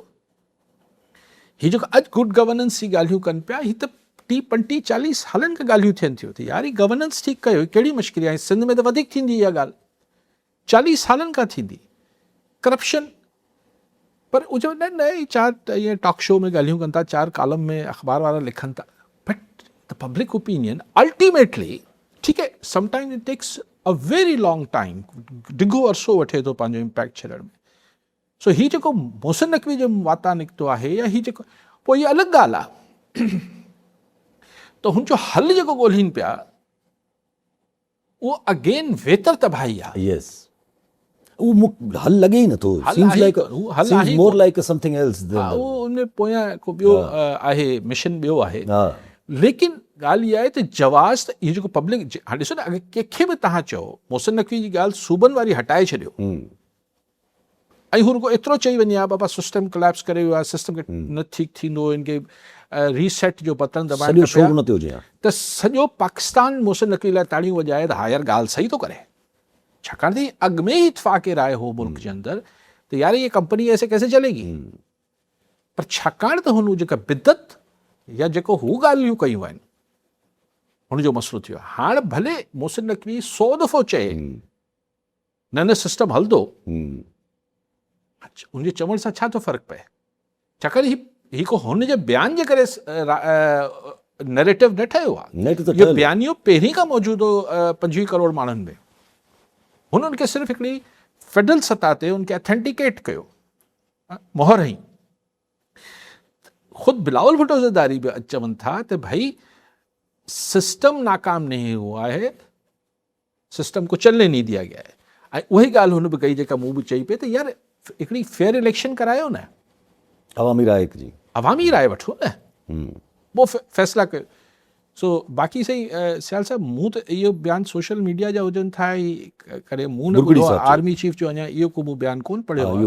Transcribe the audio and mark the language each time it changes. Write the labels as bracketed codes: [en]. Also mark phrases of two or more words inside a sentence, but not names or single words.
[sd] हीअ जेको अॼु [en] good governance [sd] जी ॻाल्हियूं कनि पिया, हीअ त 30-40 सालनि खां ॻाल्हियूं थियनि थियूं त यार ही गवर्नेंस ठीकु कयो, कहिड़ी मुश्किल आहे। सिंध में त वधीक थींदी इहा ॻाल्हि, 40 सालनि खां थींदी करप्शन। पर उहो चवंदा आहिनि न चार ईअं [en] talk show [sd] में ॻाल्हियूं कनि था, 4 कॉलम में अख़बार वारा लिखनि था, [en] but the public opinion ultimately, [sd] ठीकु आहे, [en] sometimes it takes a very long time, [sd] डिघो अरसो वठे थो पंहिंजो इम्पैक्ट छॾण में। सो हीअ जेको मोहसिन नक़वी जो वाता निकितो आहे, या हीअ जेको, पोइ इहा अलॻि ॻाल्हि आहे त हुनजो हल जेको ॻोल्हीनि पिया उहो अगेन वेतर तबाही आहे। यस, उहो हल लॻे ई नथो, [en] seems like seems more like something else. [sd] उहो उन पोयां को ॿियो आहे, मिशन ॿियो आहे। लेकिन ॻाल्हि इहा आहे त जवाज़ त इहो जेको पब्लिक, हाणे ॾिसो न, अगरि कंहिंखे बि तव्हां चओ मोहसिन नक़वी जी ॻाल्हि सूबनि वारी हटाए छॾियो ऐं हू रुगो एतिरो चई वञे हा बाबा [en] system collapse [sd] करे वियो आहे, सिस्टम खे न ठीकु थींदो, इनखे रीसेट जो बटन दबाइण त सॼो पाकिस्तान मोहसिन नक़वी लाइ ताड़ियूं वॼाए त हा यार ॻाल्हि सही थो करे। छाकाणि त अॻु में ई इतफ़ाक़ राय हो मुल्क जे अंदरि त यार [ur] یہ کمپنی ایسے کیسے چلے گی. [sd] पर छाकाणि त हुन जेका बिदत या जेको हू ॻाल्हियूं कयूं आहिनि हुनजो मसइलो थियो। हाणे भले मोहसिन नक़वी 100 दफ़ो चए न सिस्टम हलंदो, उनजे चवण सां छा थो फ़र्क़ु पए। छाकाणि ही को हुनजे बयान जे करे नैरेटिव न ठहियो आहे, इहो बयानियो पहिरीं खां मौजूदु हो 25 करोड़ माण्हुनि में। हुननि खे सिर्फ़ु हिकिड़ी फेडरल सतह ते उनखे ऑथेंटिकेट कयो, मोहर हई। ख़ुदि बिलावल भुट्टो ज़रदारी बि चवनि था त भाई [ur] سسٹم ناکام نہیں ہوا ہے، سسٹم کو چلنے نہیں دیا گیا ہے. [sd] ऐं उही ॻाल्हि हुन बि कई जेका मूं बि चई पई त यार हिकिड़ी [en] fair election [sd] करायो न, अवामी राय वठो न, पोइ फ़ैसिला कयो। सो बाक़ी सही सियाल साहब, मूं त इहो बयानु [en] social media [sd] जा हुजनि था करे मूं न ॿुधो आहे, [en] army chief [sd] जो अञा इहो को मूं बयानु कोन पढ़ियो आहे।